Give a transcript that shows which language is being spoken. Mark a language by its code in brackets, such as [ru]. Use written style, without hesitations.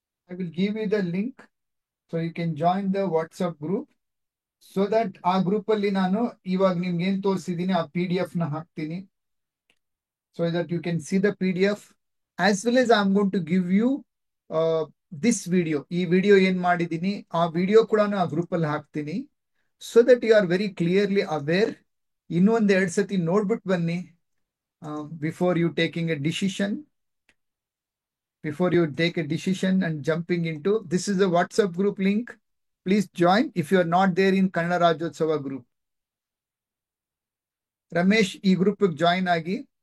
[en] I will give you the link so you can join the WhatsApp group. So that [kn] ಆ group ಅಲ್ಲಿ ನಾನು ಇವಾಗ ನಿಮ್ಗೆ ಏನ್ ತೋರಿಸಿದೀನಿ ಆ PDF ನ ಹಾಕ್ತೀನಿ. [en] So that you can see the PDF as well as I am going to give you this video. [kn] ಈ ವಿಡಿಯೋ ಏನ್ ಮಾಡಿದೀನಿ ಆ ವಿಡಿಯೋ ಕೂಡ ಆ ಗ್ರೂಪ್ ಅಲ್ಲಿ ಹಾಕ್ತೀನಿ. [en] So that you are very clearly aware. [kn] ಇನ್ನೊಂದ್ 2 ಸತಿ ನೋಡ್ಬಿಟ್ಟು ಬನ್ನಿ [en] Before you taking a decision. Before you take a decision and jumping into, this is the WhatsApp group link. Please join if you are not there in Kannada Rajyotsava group. [kn] Ramesh, ಈ group join ಆಗಿ.